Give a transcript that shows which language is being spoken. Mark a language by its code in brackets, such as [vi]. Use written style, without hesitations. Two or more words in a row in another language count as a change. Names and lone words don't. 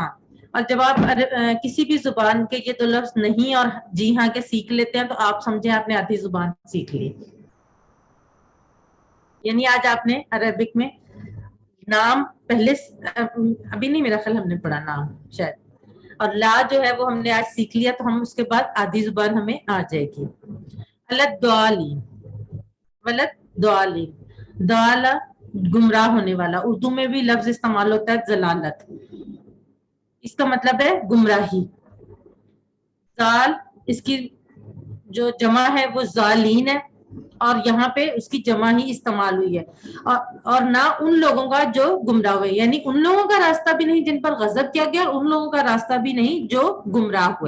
[hi] और जब आप किसी भी जुबान के ये दो लफ्ज नहीं और जी हाँ के सीख लेते हैं, तो आप समझे आपने आधी जुबान सीख ली। यानी आज आपने अरेबिक में नाम पहले, अभी नहीं, मेरा ख्याल हमने पढ़ा नाम शायद, और ला जो है वो हमने आज सीख लिया, तो हम उसके बाद आधी जुबान हमें आ जाएगी। [ar] ولا الضالين، ولا الضالين, [hi] दाला गुमराह होने वाला। उर्दू में भी लफ्ज इस्तेमाल होता है जलालत, इसका मतलब है गुमराही। जाल, इसकी जो जमा है वो जालीन है, और यहाँ पे उसकी जमा ही इस्तेमाल हुई है। और ना उन लोगों का जो गुमराह हुए, यानी उन लोगों का रास्ता भी नहीं जिन पर गजब किया गया, उन लोगों का रास्ता भी नहीं जो गुमराह हुए।